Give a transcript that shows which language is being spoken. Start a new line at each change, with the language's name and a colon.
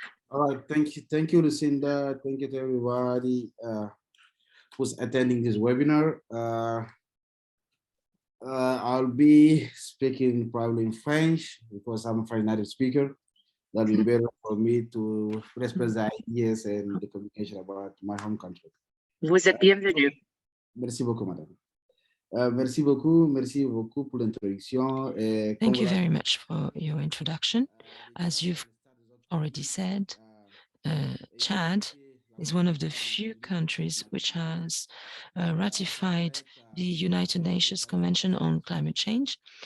English: All right, thank you, Lucinda. Thank you to everybody who's attending this webinar. I'll be speaking probably in French because I'm a French native speaker. That will be better for me to express the ideas and the communication about my home country.
French: Vous êtes bienvenue. Merci beaucoup, madame. Merci beaucoup pour l'introduction.
English: Thank you very much for your introduction. As you've already said, Chad is one of the few countries which has ratified the United Nations Convention on Climate Change.